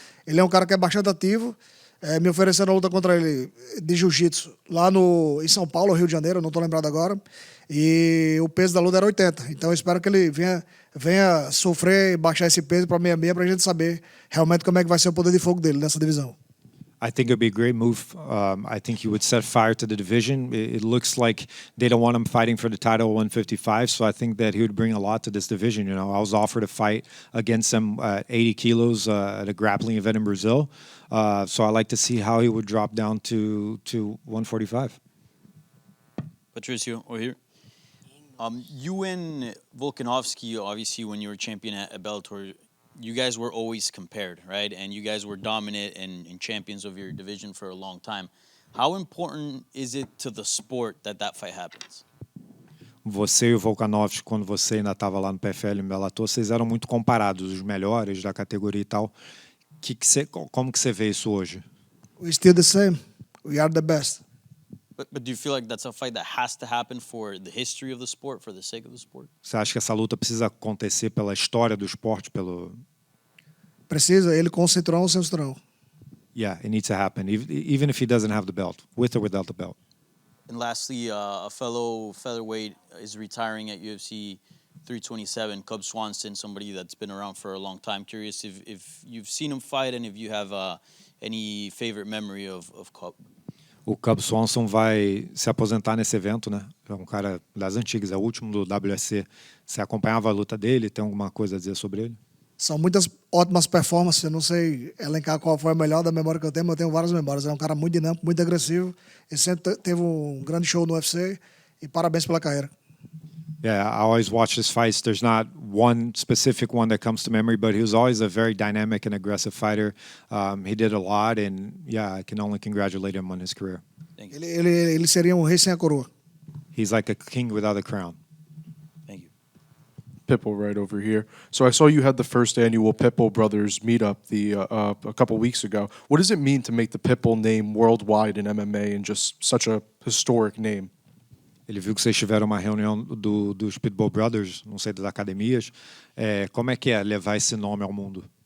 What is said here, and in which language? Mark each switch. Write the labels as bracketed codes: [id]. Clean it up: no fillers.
[pt] Ele é um cara que é bastante ativo, me ofereceram a luta contra ele de jiu-jitsu lá em São Paulo, Rio de Janeiro, não estou lembrado agora, e o peso da luta era 80. Então eu espero que ele venha sofrer e baixar esse peso para 66 para a gente saber realmente como é que vai ser o poder de fogo dele nessa divisão. [en] I think it would be a great move. I think he would set fire to the division. It looks like they don't want him fighting for the title at 155, so I think that he would bring a lot to this division. I was offered a fight against him at 80 kilos at a grappling event in Brazil, so I like to see how he would drop down to 145. Patricio, over here. You and Volkanovski, obviously, when you were champion at Bellator, you guys were always compared, right? And you guys were dominant and champions of your division for a long time. How important is it to the sport that fight happens? [pt] Você e o Volkanovski, quando você ainda estava lá no PFL em Bellator, vocês eram muito comparados, os melhores da categoria e tal. Como que você vê isso hoje? [en] We're still the same. We are the best. But do you feel like that's a fight that has to happen for the history of the sport, for the sake of the sport? [pt] Você acha que essa luta precisa acontecer pela história do esporte, Precisa, ele com o cinturão ou sem o cinturão. [en] Yeah, it needs to happen, even if he doesn't have the belt, with or without the belt. And lastly, a fellow featherweight is retiring at UFC 327, Cub Swanson, somebody that's been around for a long time. Curious if you've seen him fight and if you have any favorite memory of Cub. [pt] O Cub Swanson vai se aposentar nesse evento, né? É um cara das antigas, é o último do WSC. Você acompanhava a luta dele? Tem alguma coisa a dizer sobre ele? São muitas ótimas performances, eu não sei elencar qual foi a melhor da memória que eu tenho, mas eu tenho várias memórias. É um cara muito dinâmico, muito agressivo. Ele sempre teve um grande show no UFC e parabéns pela carreira. [en] Yeah, I always watch his fights. There's not one specific one that comes to memory, but he was always a very dynamic and aggressive fighter. He did a lot, and yeah, I can only congratulate him on his career. Thank you. [pt] Ele seria um rei sem a coroa. [en] He's like a king without a crown. Thank you. Pitbull right over here. So I saw you had the first annual Pitbull Brothers meetup a couple weeks ago. What does it mean to make the Pitbull name worldwide in MMA and just such a historic name? [pt] Ele viu que vocês tiveram uma reunião dos Pitbull Brothers, não sei, das academias. Como é que é levar esse nome ao mundo?